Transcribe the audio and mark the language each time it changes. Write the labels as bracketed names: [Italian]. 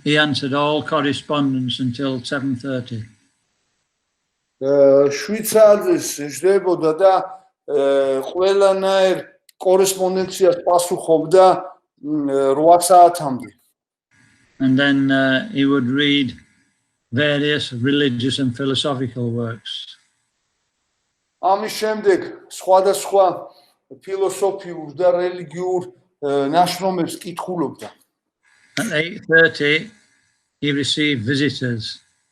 [English] he answered all correspondence until 7:30. [Georgian] 7 საათზე ჯდებოდა და ყველანაირ კორესპონდენციას პასუხობდა 8 საათამდე. [English] And then he would read various religious and philosophical works. [Georgian] ამის შემდეგ სხვადასხვა ფილოსოფიურ და რელიგიურ ნაშრომებს კითხულობდა. [English] At 8:30 he received visitors.